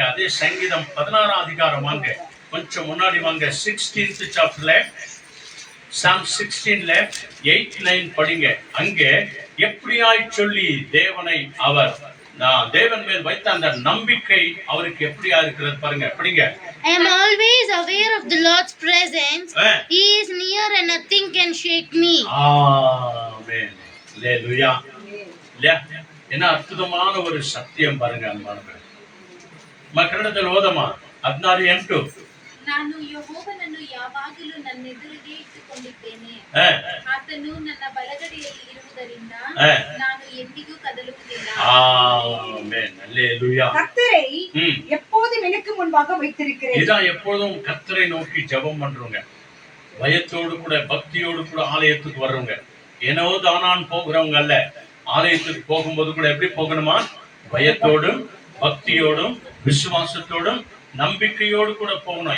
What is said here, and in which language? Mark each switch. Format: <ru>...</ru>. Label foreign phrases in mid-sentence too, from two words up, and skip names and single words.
<ta>அதே சங்கீதம் 16ஆம் அதிகாரம் வாங்க, கொஞ்சம் முன்னாடி வாங்க. 16th chapterல Psalm 16ல 8, 9 படிங்க. அங்கே எப்படியாய் சொல்லி தேவனை அவர் தேவன் மேல் வைத்த அந்த நம்பிக்கை அவருக்கு எப்படியா இருக்கிறது பாருங்க, படிங்க.</ta> <en>I am always aware of the Lord's presence. He is near and nothing can shake me.</en> <ta>ஆமென். அல்லேலூயா. என்ன அற்புதமான ஒரு சத்தியம் பாருங்க அன்பானவர்களே.</ta> <kn>ಕನ್ನಡದಲ್ಲಿ ಓದಮ್ಮ 16:8. ನಾನು ಯೆಹೋವನನ್ನು ಯಾವಾಗಲೂ ನನ್ನ ಎದುರಿಗೆ ಇಟ್ಟುಕೊಂಡಿದ್ದೇನೆ. ಆತನು ನನ್ನ ಬಲಗಡೆಯಲ್ಲಿ ಇರುವುದರಿಂದ ನಾನು ಎಂದಿಗೂ ಕದಲುವುದಿಲ್ಲ.</kn> <ta>ஆமென். அல்லேலூயா. கர்த்தரை எப்போதும் எனக்கு முன்பாக வைத்திருக்கிறேன். இதான் எப்பொழுதும் கர்த்தரை நோக்கி ஜெபம் பண்றவங்க, பயத்தோடு கூட பக்தியோடு கூட ஆலயத்துக்கு வர்றவங்க, ஏனோ தானான் போகிறவங்க அல்ல. ஆலயத்துக்கு போகும்போது கூட எப்படி போகணுமா? பயத்தோடும் பக்தியோடும் விசுவாசத்தோடும் நம்பிக்கையோடு கூட போகணும்.</ta>